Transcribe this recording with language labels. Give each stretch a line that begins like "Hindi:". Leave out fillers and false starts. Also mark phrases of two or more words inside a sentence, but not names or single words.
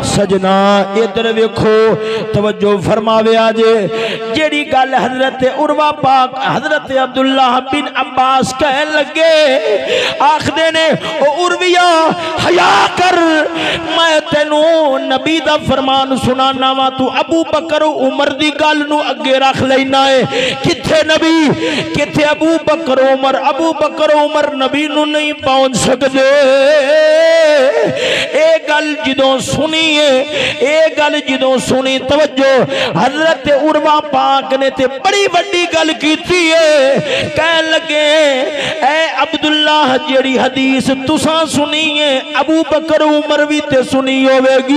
Punjabi: سجنا ادھر ویکھو، توجہ فرماوے آجے، جیہڑی گل حضرت عروہ پاک حضرت عبد اللہ بن عباس کہن لگے، آکھدے نے او عرویا حیا کر، میں تینوں نبی دا فرمان سناناں وا، تو ابو بکر عمر دی گل نوں اگے رکھ لینا ہے. کتھے نبی، کتھے ابو بکر عمر، ابو بکر عمر نبی نوں نہیں پہنچ سکدے. اے گل جدوں سنی ہے، اے گل جدوں سنی، توجہ حضرت عروہ پاک نے تے بڑی وڈی گل کیتی ہے. کہن لگے، اے عبد اللہ جیہڑی حدیث تسا سنی ہے، ابو بکر عمر بھی تے سنی ہووے گی.